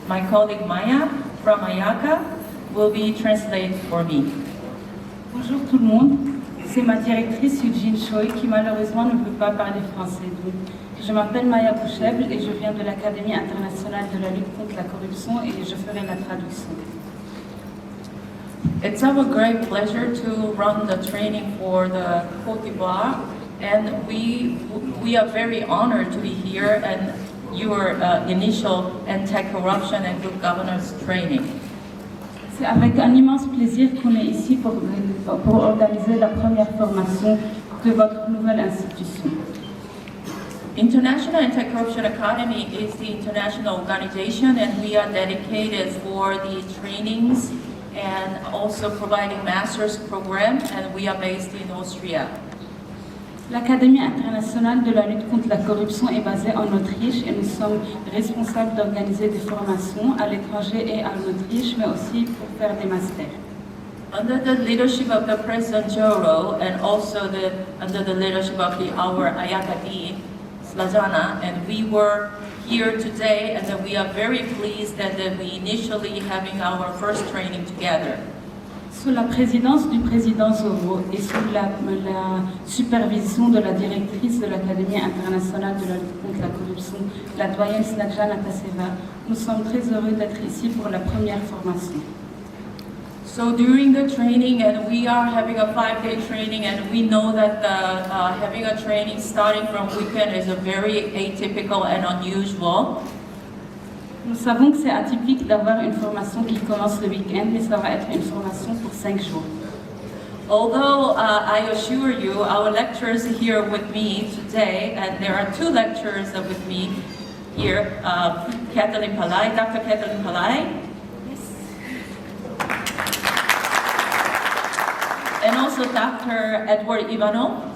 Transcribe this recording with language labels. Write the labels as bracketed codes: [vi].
[en] colleague Maya from Ayaka will be translated for me. [fr] Bonjour tout le monde, c'est ma directrice Eugene Choi qui malheureusement ne peut pas parler français. Donc, je m'appelle Maya Boucheb et je viens de l'Académie internationale de la lutte contre la corruption et je ferai la traduction. [en] It's our great pleasure to run the training for the Côte d'Ivoire, and we are very honored to be here and your initial anti-corruption and good governance training. [fr] C'est avec un immense plaisir qu'on est ici pour organiser la première formation de votre nouvelle institution. [en] International Anti-Corruption Academy is the international organization, and we are dedicated for the trainings and also providing master's program, and we are based in Austria. [fr] L'Académie internationale de la lutte contre la corruption est basée en Autriche et nous sommes responsables d'organiser des formations à l'étranger et en Autriche, mais aussi pour faire des masters. [en] Under the leadership of the President Joro and also under the leadership of our Ayaka Dean, Slazana, and we were here today, and we are very pleased that we initially having our first training together. [fr] Sous la présidence du président Zoro et sous la supervision de la directrice de l'Académie internationale de la lutte contre la corruption, la doyenne Snadjana Taseva, nous sommes très heureux d'être ici pour la première formation. [en] So during the training, and we are having a 5-day training, and we know that having a training starting from weekend is a very atypical and unusual. [fr] Nous savons que c'est atypique d'avoir une formation qui commence le week-end, mais ça va être une formation pour 5 jours. [en] Although I assure you, our lecturers here with me today, and there are 2 lecturers with me here, Kathleen Palai, Dr. Kathleen Palai, and also Dr. Edward Ivanov.